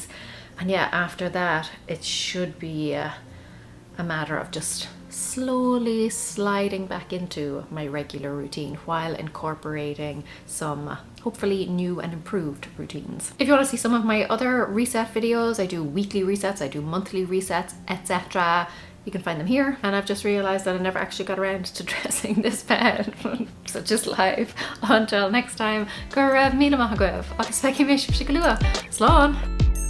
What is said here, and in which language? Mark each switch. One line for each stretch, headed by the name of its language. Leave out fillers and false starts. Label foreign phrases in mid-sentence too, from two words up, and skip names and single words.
English: And yeah, after that, it should be a matter of just slowly sliding back into my regular routine while incorporating some hopefully new and improved routines. If you want to see some of my other reset videos, I do weekly resets, I do monthly resets, etc., you can find them here. And I've just realized that I never actually got around to dressing this bed. So just live. Until next time,
Irish: go raibh míle maith agaibh agus feici mé sibh go luath. Slán!